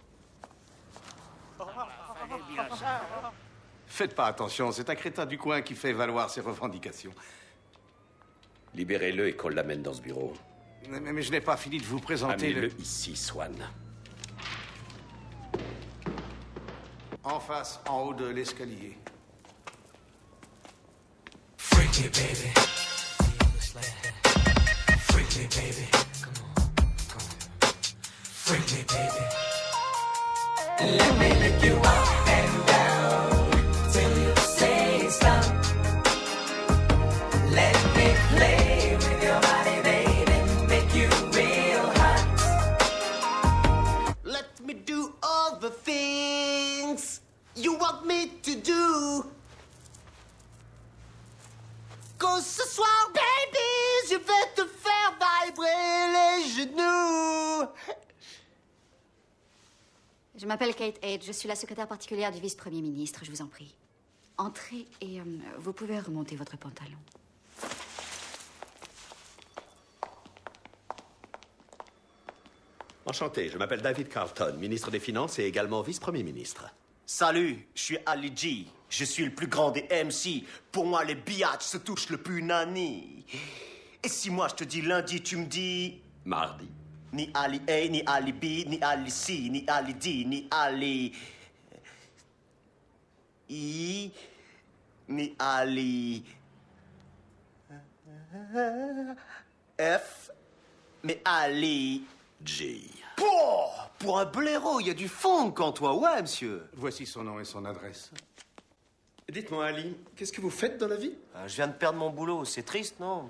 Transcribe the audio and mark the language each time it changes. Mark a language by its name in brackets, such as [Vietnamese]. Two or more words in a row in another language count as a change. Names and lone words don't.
[French] Faites pas attention, c'est un crétin du coin qui fait valoir ses revendications. Libérez-le et qu'on l'amène dans ce bureau. Mais je n'ai pas fini de vous présenter Amenez-le ici, Swan. En face, en haut de l'escalier. [English] Freaky baby. Freaky baby. Come on. Freaky baby. Let me lick you up and down till you say stop. Let me play with your body, baby, make you real hot. Let me do all the things you want me to do. [French] Cause ce soir, baby, je vais te faire vibrer les genoux. Je m'appelle Kate H. Je suis la secrétaire particulière du vice-premier ministre. Je vous en prie. Entrez et vous pouvez remonter votre pantalon. Enchanté, je m'appelle David Carlton, ministre des Finances et également vice-premier ministre. Salut, je suis Ali G. Je suis le plus grand des MC. Pour moi, les biatchs se touchent le plus nani. Et si moi je te dis lundi, tu me dis... Mardi. Ni Ali A, ni Ali B, ni Ali C, ni Ali D, ni Ali... I... Ni Ali... F... Mais Ali... G. Pour un blaireau, il y a du funk en toi, ouais, monsieur. Voici son nom et son adresse. Dites-moi, Ali, qu'est-ce que vous faites dans la vie? Je viens de perdre mon boulot, c'est triste, non?